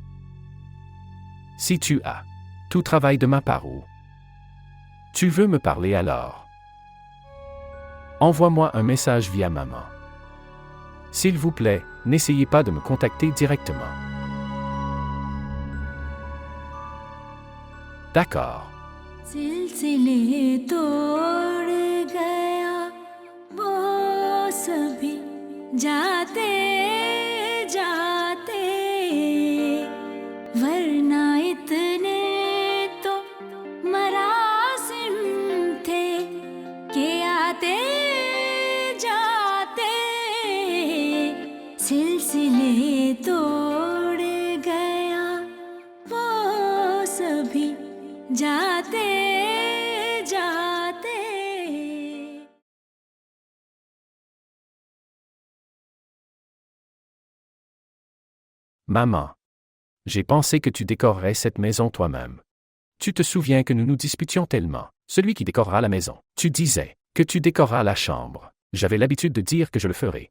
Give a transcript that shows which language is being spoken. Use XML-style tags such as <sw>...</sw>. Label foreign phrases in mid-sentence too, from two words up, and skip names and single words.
<fr>Si tu as tout travail de ma part ou tu veux me parler alors, envoie-moi un message via maman. S'il vous plaît, n'essayez pas de me contacter directement. D'accord.</fr> <ur>سلسلے توڑ گیا وہ سبھی جاتے جاتے ورنہ اتنے تو مراسم تھے کہ آتے جاتے سلسلے توڑ گیا وہ سبھی جاتے جاتے</ur> <fr>Maman. J'ai pensé que tu décorerais cette maison toi-même. Tu te souviens que nous nous disputions tellement. Celui qui décorera la maison. Tu disais que tu décoreras la chambre. J'avais l'habitude de dire que je le ferais.</fr>